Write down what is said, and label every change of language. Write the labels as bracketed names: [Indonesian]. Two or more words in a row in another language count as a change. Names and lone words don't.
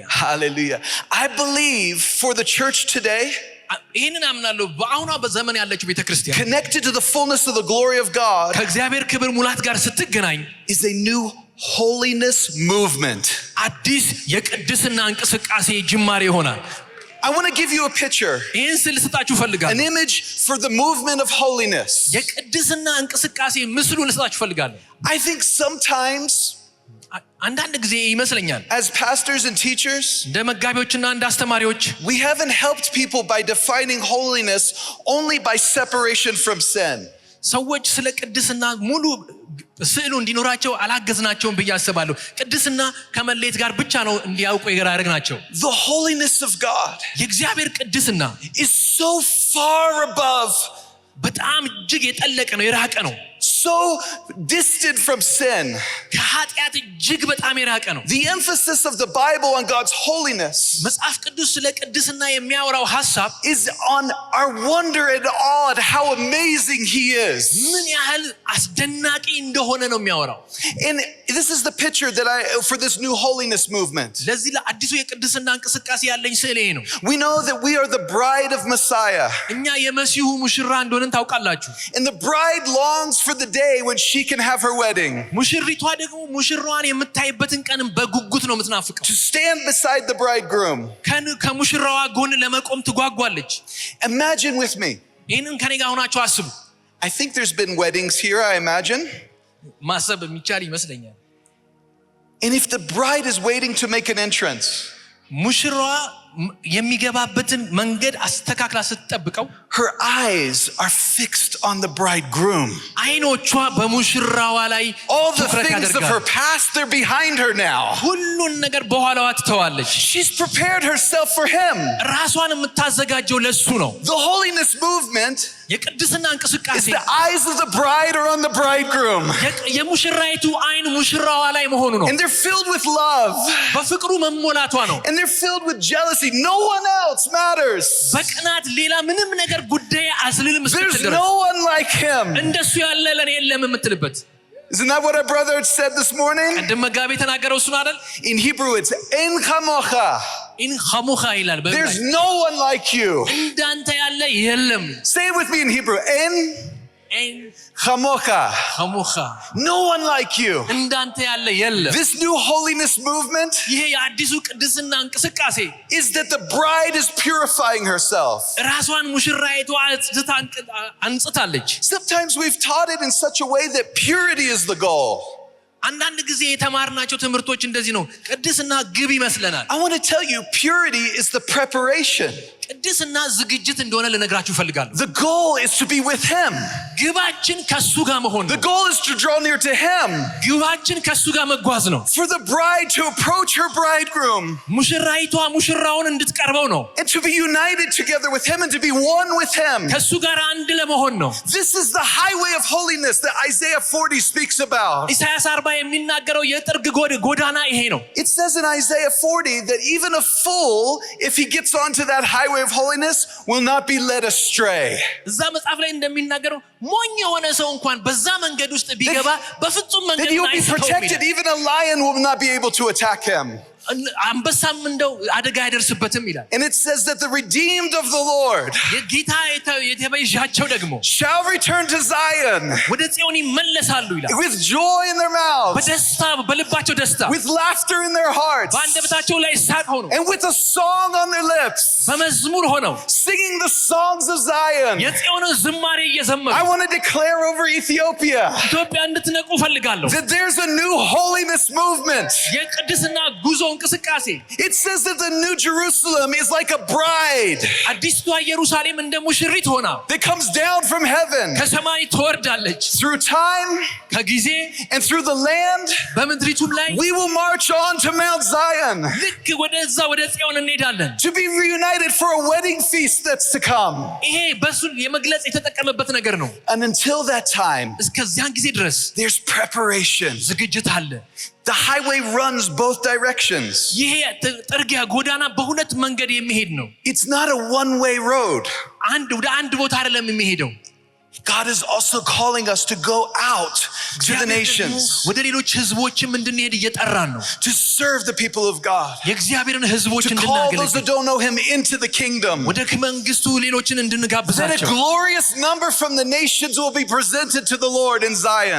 [English] Hallelujah. I believe for the church today, [Amharic] ይህንን አምናለሁ። በአሁኗ በዘመን ያለችው ቤተክርስቲያን [English] connected to the fullness of the glory of God, [Amharic] ከእግዚአብሔር ክብር ሙላት ጋር ስትገናኝ [English] is a new holiness movement. [Amharic] አዲስ የቅድስና እንቅስቃሴ ጅማሬ ይሆናል። [English] I want to give you a picture, [Amharic] ይህን ስል ልስጣችሁ [English] an [Amharic] ፈልጋለሁ። [English] image for the movement of holiness. [Amharic] የቅድስና እንቅስቃሴ ምስሉ ልስጣችሁ ፈልጋለሁ። [English] I think sometimes [Amharic] አንዳንድ ጊዜ ይመስለኛል [English] as pastors and teachers, [Amharic] እንደ መጋቢዎችና እንደ አስተማሪዎች [English] we haven't helped people by defining holiness only by separation from sin. [Amharic] ሰዎች ስለ ቅድስና ሙሉ ስዕሉ እንዲኖራቸው አላገዝናቸውም ብዬ አስባለሁ። ቅድስና ከመለየት ጋር ብቻ ነው እንዲያውቁ ያደረግናቸው። [English] The holiness of God [Amharic] የእግዚአብሔር ቅድስና [English] is so far above, [Amharic] በጣም እጅግ የጠለቀ ነው፣ የራቀ ነው። [English] so distant from sin. [Amharic] ከኃጢአት እጅግ በጣም የራቀ ነው። [English] The emphasis of the Bible on God's holiness [Amharic] መጽሐፍ ቅዱስ ስለ ቅድስና የሚያወራው ሐሳብ [English] is on our wonder and awe at how amazing he is. [Amharic] ምን ያህል አስደናቂ እንደሆነ ነው የሚያወራው። [English] And this is the picture that for this new holiness movement. [Amharic] ለዚህ ለአዲሱ የቅድስና እንቅስቃሴ ያለኝ ስዕል ይሄ ነው። [English] We know that we are the bride of Messiah. [Amharic] እኛ የመሲሁ ሙሽራ እንደሆነን ታውቃላችሁ። [English] And the bride longs for the day when she can have her wedding. [Amharic] ሙሽሪቷ ደግሞ ሙሽራዋን የምታይበትን ቀን በጉጉት ነው የምትናፍቀው። [English] To stand beside the bridegroom. [Amharic] ከሙሽራዋ ጎን ለመቆም ትጓጓለች። [English] Imagine with me. [Amharic] ይሄንን ከኔ ጋር ሆናችሁ አስቡ። [English] I think there's been weddings here, I imagine. [Amharic] ማሰብ የሚቻል ይመስለኛል። [English] And if the bride is waiting to make an entrance, [Amharic] ሙሽራዋ የሚገባበትን መንገድ አስተካክላ ስትጠብቀው [English] her eyes are fixed on the bridegroom. [Amharic] አይኖቿ በሙሽራዋ ላይ [English] All the [Amharic] ትኩረት [English] things of [Amharic] ያደርጋሉ። [English] her past, they're behind her now. [Amharic] ሁሉን ነገር በኋላዋ ትተዋለች። [English] She's prepared herself for him. [Amharic] ራሷን የምታዘጋጀው ለሱ ነው። [English] The holiness movement [Amharic] የቅድስና [English] is [Amharic] እንቅስቃሴ [English] the eyes of the bride are on the bridegroom. [Amharic] የሙሽራይቱ አይን ሙሽራዋ ላይ መሆኑ ነው። [English] And they're filled with love. [Amharic] በፍቅሩ መሞላቷ ነው። [English] And they're filled with jealousy. No one else matters. [Amharic] በቅናት ሌላ ምንም ነገር ጉዳይ አስልልም [English] There's [Amharic] እስክትደርስ [English] no one like him. [Amharic] እንደሱ ያለ ለኔ የለም የምትልበት። [English] Isn't that what our brother said this morning? [Amharic] ቀደም መጋቢ ተናገረው እሱን አይደል? [English] In Hebrew it's [Hebrew] אין כמוך. אין כמוך ይላል። [English] There's no one like you. [Amharic] እንዳንተ ያለ የለም። [English] Say it with me in Hebrew. En [Hebrew] ኢን chamocha. ኸሙኻ [English] No one like you. [Amharic] እንዳንተ ያለ የለም። [English] This new holiness movement [Amharic] ይሄ የአዲሱ ቅድስና እንቅስቃሴ [English] is that the bride is purifying herself. [Amharic] ራሷን ሙሽራይቱ አንጽታለች። [English] Sometimes we've taught it in such a way that purity is the goal. [Amharic] አንዳንድ ጊዜ የተማርናቸው ትምህርቶች እንደዚህ ነው። ቅድስና ግብ ይመስለናል። [English] I want to tell you, purity is the preparation. [Amharic] ቅድስና ዝግጅት እንደሆነ ልነግራችሁ ፈልጋለሁ። [English] The goal is to be with him. [Amharic] ግባችን ከሱ ጋር መሆን [English] The [Amharic] ነው። [English] goal is to draw near to him. [Amharic] ግባችን ከሱ ጋር መጓዝ ነው። [English] For the bride to approach her bridegroom. [Amharic] ሙሽራይቷ ሙሽራውን እንድትቀርበው ነው። [English] And to be united together with him and to be one with him. [Amharic] ከሱ ጋር አንድ ለመሆን ነው። [English] This is the highway of holiness that Isaiah 40 speaks about. [Amharic] ኢሳይያስ 40 የሚናገረው የጥርግ ጎዳና ይሄ ነው። [English] It says in Isaiah 40 that even a fool, if he gets onto that highway of holiness, will not be led astray. [Amharic] እዛ መጽሐፍ ላይ እንደሚናገረው ሞኝ የሆነ ሰው እንኳን በዛ መንገድ ውስጥ ቢገባ በፍጹም [English] That [Amharic] መንገድ [English] he will be [Amharic] አይስተውም [English] protected. [Amharic] ይላል። [English] Even a lion will not be able to attack him. [Amharic] አንበሳም እንደው አደጋ አይደርስበትም ይላል። [English] And it says that the redeemed of the Lord [Amharic] የጌታ የተቤዣቸው ደግሞ [English] shall return to Zion [Amharic] ወደ ጽዮን ይመለሳሉ ይላል። [English] with joy in their mouths, [Amharic] በደስታ በልባቸው ደስታ [English] with laughter in their hearts, [Amharic] በአንደበታቸው ላይ ሳቅ ሆነው [English] and with a song on their lips, [Amharic] በመዝሙር ሆነው [English] singing the songs of Zion. [Amharic] የጽዮንን ዝማሬ እየዘመሩ [English] I want to declare over Ethiopia [Amharic] ኢትዮጵያ እንድትነቁ ፈልጋለሁ። [English] that there's a new holiness movement. [Amharic] የቅድስና ጉዞ እንቅስቃሴ [English] It says that the new Jerusalem is like a bride [Amharic] አዲስቷ ኢየሩሳሌም እንደ ሙሽሪት ሆና [English] that comes down from heaven [Amharic] ከሰማይ ትወርዳለች። [English] through time [Amharic] ከጊዜ [English] and through the land. [Amharic] በምድሪቱም ላይ [English] We will march on to Mount Zion [Amharic] ልክ ወደዛ ወደ ጽዮን እንሄዳለን። [English] to be reunited for a wedding feast that's to come. [Amharic] ይሄ በሱን የመግለጽ የተጠቀመበት ነገር ነው። [English] And until that time, [Amharic] እስከዚያን ጊዜ ድረስ [English] there's preparation. [Amharic] ዝግጅት አለ። [English] The highway runs both directions. [Amharic] ይሄ ጥርጊያ ጎዳና በሁለት መንገድ የሚሄድ ነው። [English] It's not a one-way road. [Amharic] ወደ አንድ ቦታ አይደለም የሚሄደው። [English] God is also calling us to go out to the nations, [Amharic] ወደ ሌሎች ህዝቦችም እንድንሄድ እየጠራን ነው። [English] to serve the people of God, [Amharic] የእግዚአብሔርን ህዝቦች [English] to call those that [Amharic] እንድናገለግል [English] don't know him into the kingdom. [Amharic] ወደ መንግስቱ ሌሎችን [English] That a [Amharic] እንድንጋብዛቸው [English] glorious number from the nations will be presented to the Lord in Zion.